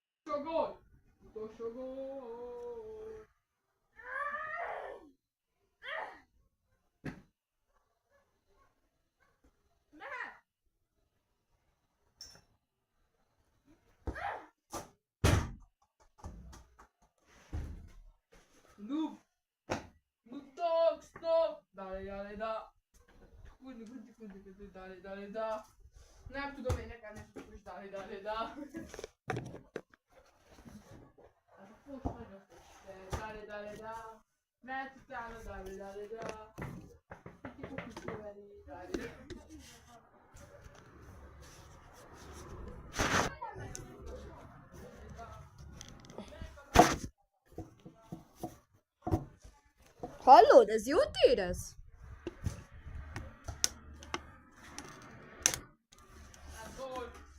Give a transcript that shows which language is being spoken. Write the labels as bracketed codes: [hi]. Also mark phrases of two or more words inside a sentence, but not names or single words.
[hu] Utolsó gól! Utolsó gól! Mehet! Noob! [en] Noob dog, stop! [es] Dale, dale, da! Kundi, dale, dale, da! [hu] Nem tudom énekelni, és [es] dale, dale, da! [hu] Ez a fos nagyon fos. [es] Dale, dale, da! [hu] Mehet utána, [es] dale, dale, da! [hu] Kiki, kiveri, [es] dale, dale. [hu] Hallod, ez jót érez? Gól!